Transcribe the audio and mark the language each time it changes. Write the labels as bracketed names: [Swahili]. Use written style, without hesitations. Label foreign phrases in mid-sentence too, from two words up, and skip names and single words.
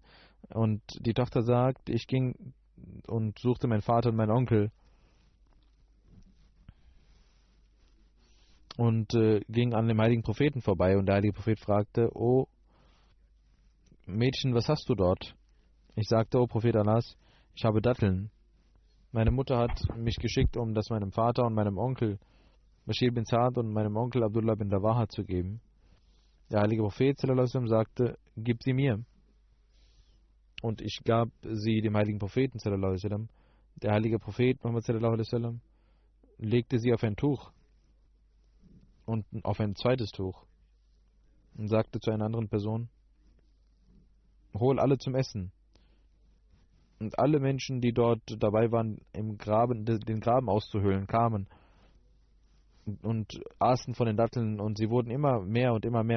[German] Und die Tochter sagt, ich ging und suchte meinen Vater und meinen Onkel und ging an dem heiligen Propheten vorbei, und der heilige Prophet fragte, oh Mädchen, was hast du dort? Ich sagte, oh Prophet Allahs, ich habe Datteln. Meine Mutter hat mich geschickt, um das meinem Vater und meinem Onkel Bashir bin Saad und meinem Onkel Abdullah bin Rawaha zu geben. Der heilige Prophet [Arabic] صلى الله عليه وسلم [German] sagte, gib sie mir. Und ich gab sie dem heiligen Propheten [Arabic] صلى الله عليه وسلم. [German] Der heilige Prophet Muhammad [Arabic] صلى الله عليه وسلم [German] legte sie auf ein Tuch und auf ein zweites Tuch und sagte zu einer anderen Person, hol alle zum Essen. Und alle Menschen, die dort dabei waren, den Graben auszuhöhlen, kamen und aßen von den Datteln, und sie wurden immer mehr und immer mehr.